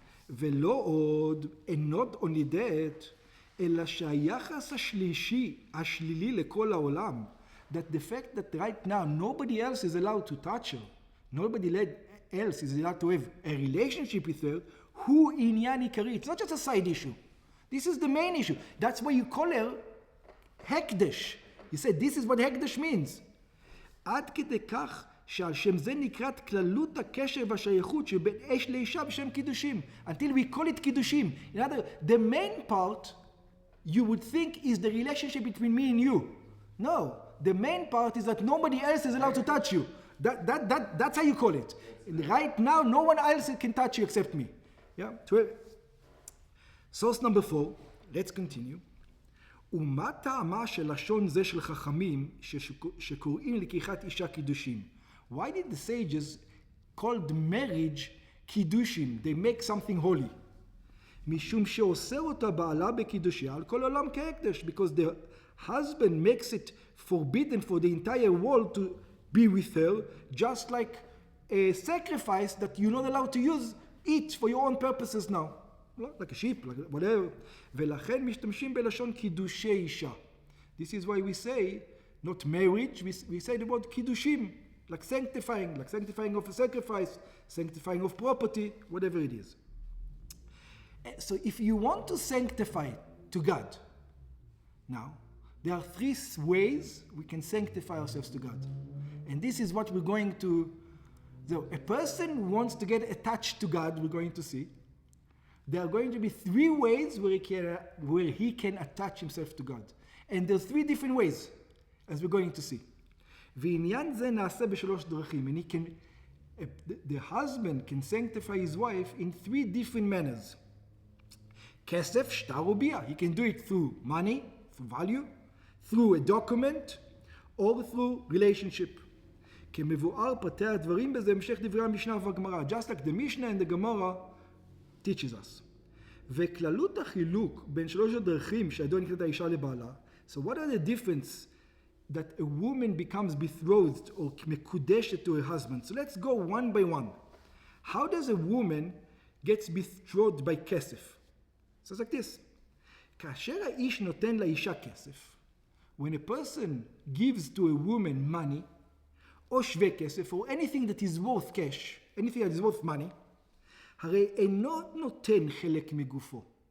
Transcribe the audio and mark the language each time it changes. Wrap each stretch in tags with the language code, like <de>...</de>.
<he>ולא עוד,</he> <en>and not only that,</en> <he>אלא שהיחס השלילי לכל העולם,</he> <en>that the fact that right now nobody else is allowed to touch her, nobody else is allowed to have a relationship with her,</en> <he>הוא עניין עיקרי.</he> <en>It's not just a side issue. This is the main issue. That's why you call her hekdesh. You said this is what hekdesh means.</en> <he>עד כדי כך שעל שם זה נקראת כללות הקשר והשייכות שבין אש לאישה בשם קידושים.</he> <en>Until we call it קידושים. In other words, the main part you would think is the relationship between me and you. No, the main part is that nobody else is allowed to touch you. That's how you call it. Right now, no one else can touch you except me. Yeah. Source number 4. Let's continue.</en> <he>ומה טעמה של לשון זה של חכמים שקוראים לקיחת אישה קידושים?</he> <en>Why did the sages called marriage קידושים? They make something holy.</en> <he>משום שאוסר אותה בעלה בקידושיה על כל עולם כהקדש.</he> <en>Because the husband makes it forbidden for the entire world to be with her, just like a sacrifice that you're not allowed to use it for your own purposes now. Like a sheep, like whatever.</en> <he>ולכן משתמשים בלשון קידושי אישה.</he> <en>This is why we say, not marriage, we say the word קידושים, like sanctifying of a sacrifice, sanctifying of property, whatever it is. So if you want to sanctify to God, now, there are 3 ways we can sanctify ourselves to God. And this is what we're going to, so a person who wants to get attached to God, we're going to see, there are going to be 3 ways where he can attach himself to God. And there's 3 different ways, as we're going to see.</en> <he>ועניין זה נעשה ב3 דרכים.</he> <en>And the husband can sanctify his wife in 3 different manners.</en> <he>כסף, שטר וביאה.</he> <en>He can do it through money, through value, through a document, or through relationship.</en> <he>כמבואר פרטי הדברים בזה המשך דברי המשנה והגמרא.</he> <en>Just like the Mishnah and the Gemara teaches us.</en> <he>וכללות החילוק בין 3 הדרכים שהידוע נקראת האישה לבעלה.</he> <en>So what are the difference that a woman becomes betrothed or מקודשת to her husband? So let's go one by one. How does a woman gets betrothed by כסף? So it's like this.</en> <he>כאשר האיש נותן לאישה כסף,</he> <en>when a person gives to a woman money,</en> <he>או שווה כסף,</he> <en>or anything that is worth cash, anything that is worth money,</en> <he>הרי אינו נותן חלק מגופו.</he>